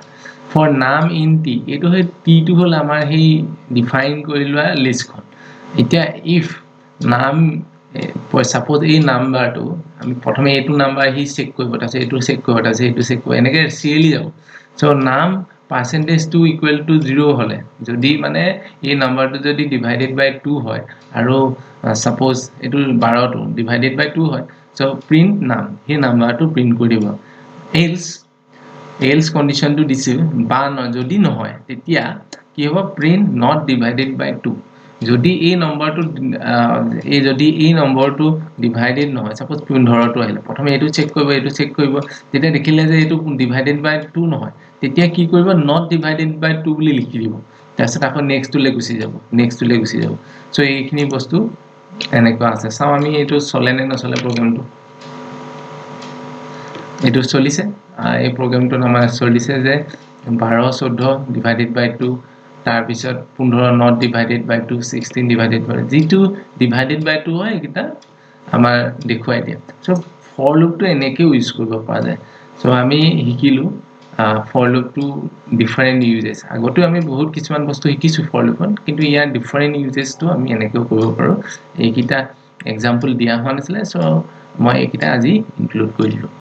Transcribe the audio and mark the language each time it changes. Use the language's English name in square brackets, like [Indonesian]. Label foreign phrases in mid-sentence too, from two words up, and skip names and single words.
[English] for num in t [Assamese] এইটো হয় টি টু হল আমাৰ সেই ডিফাইন কৰি লোৱা লিষ্টখন এতিয়া [English] if num [Assamese] suppose এই নাম্বাৰটো আমি প্ৰথমে এইটো নাম্বাৰ হি চেক কৰিব তাছে এইটো চেক কৰিব তাছে এইটো চেক কৰিব এনেকৈ সিৰিয়ালি যাব সো নাম [English] percentage2 equal to 0 [Assamese] হলে যদি মানে এই নাম্বাৰটো যদি [English] divided by 2 [Assamese] হয় আৰু সাপোজ এটো 12 টো [English] divided by 2 [Assamese] হয় সো [English] print num [Assamese] হে নাম্বাৰটো প্ৰিন্ট কৰি দিব else কন্ডিশনটো দিছিল বা যদি নহয় তেতিয়া কি হ'ব প্ৰিন্ট [English] not divided by 2 [Assamese] যদি এই নম্বৰটো ডিভাইডেড নহয় সাপোজ 15 টো আহিলে প্ৰথমে এটো চেক কৰিব তেতিয়া দেখিলে যে এটো [English] divided by 2 [Assamese] নহয় তেতিয়া কি কৰিব [English] not divided by 2 [Assamese] বুলি লিখি দিব তাৰছত আকৌ নেক্সট টোলে গুচি যাব সো এইখিনি বস্তু এনেকুৱা আছে চাও আমি এটো চলে নে নচলে প্ৰগ্ৰামটো এটো চলিছে এই প্ৰগ্ৰামটো আমাৰ চলিছে যে 12 14 [English] divided by 2 [Assamese] তাৰ পিছত 15 [English] not divided by 2 16 divided by [Assamese] যেটো [English] divided by 2 [Assamese] হয় এটা আমাৰ দেখুৱাই দিয়া সো [English] for loop [Assamese] টো এনেকৈ ইউজ কৰিব পৰা যায় সো আমি শিকিলো [English] for loop [Assamese] টো [English] different uses [Assamese] আগতে আমি বহুত কিছুমান বস্তু শিকিছো [English] for loop [Assamese] কিন্তু ইয়াৰ [English] different uses [Assamese] টো আমি এনেকৈ কৰিব পাৰো এইকিটা এক্সাম্পল দিয়া হোৱা নাছিলে সো মই এইকিটা আজি ইনক্লুড কৰিলো